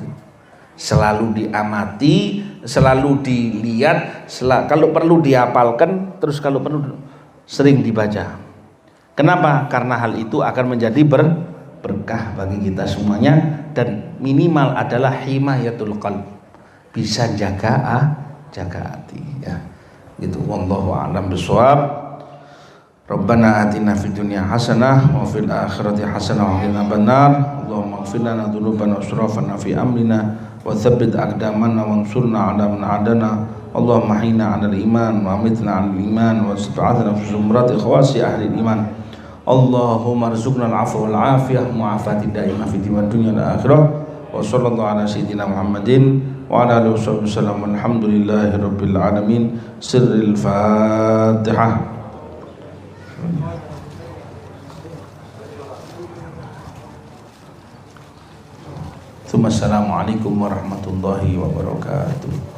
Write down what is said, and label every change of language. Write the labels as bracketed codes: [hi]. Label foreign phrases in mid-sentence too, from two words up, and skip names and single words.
[id] Selalu diamati, selalu dilihat, kalau perlu dihafalkan, terus kalau perlu sering dibaca. Kenapa? Karena hal itu akan menjadi berkah bagi kita semuanya, dan minimal adalah [ar] حماية القلب. [id] Bisa jaga hati ya. Gitu. [ar] والله أعلم بالصواب. ربنا آتنا في الدنيا حسنة وفي الآخرة حسنة وقنا عذاب النار. اللهم اغفر لنا ذنوبنا وإسرافنا في أمرنا وثبت أقدامنا وانصرنا على من عادانا. اللهم أحينا على الإيمان وأمتنا على الإيمان واستعدنا في زمرة إخواص أهل إيمان. اللهم ارزقنا العفو والعافية معافاة دائمة في الدنيا والآخرة. وصلى الله على سيدنا محمد وعلى آله وسلم. الحمد لله رب العالمين. سر الفاتحة. السلام عليكم ورحمة الله وبركاته.